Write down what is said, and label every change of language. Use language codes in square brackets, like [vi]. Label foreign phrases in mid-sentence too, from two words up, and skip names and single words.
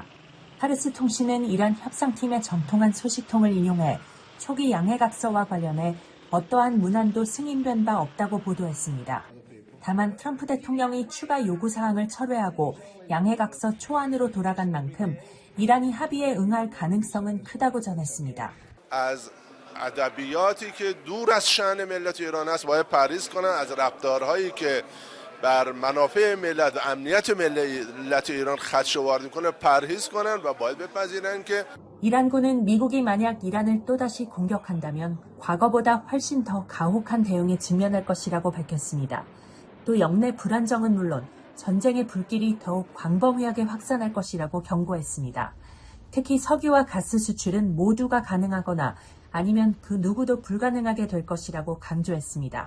[ko] 파르스 통신은 이란 협상팀의 정통한 소식통을 인용해 초기 양해각서와 관련해 어떠한 문안도 승인된 바 없다고 보도했습니다. 다만 트럼프 대통령이 추가 요구사항을 철회하고 양해각서 초안으로 돌아간 만큼 이란이 합의에 응할 가능성은 크다고 전했습니다. [fa] از ادبیاتی که دور از شأن ملت ایران است باید پرهیز کنند از رفتارهایی که بر منافع ملت و امنیت ملت ایران خدشه وارد میکنه پرهیز کنند و باید بپذیرند که [ko] 이란군은 미국이 만약 이란을 또다시 공격한다면 과거보다 훨씬 더 가혹한 대응에 직면할 것이라고 밝혔습니다. 또 영내 불안정은 물론 전쟁의 불길이 더욱 광범위하게 확산할 것이라고 경고했습니다. 특히 석유와 가스 수출은 모두가 가능하거나 아니면 그 누구도 불가능하게 될 것이라고 강조했습니다.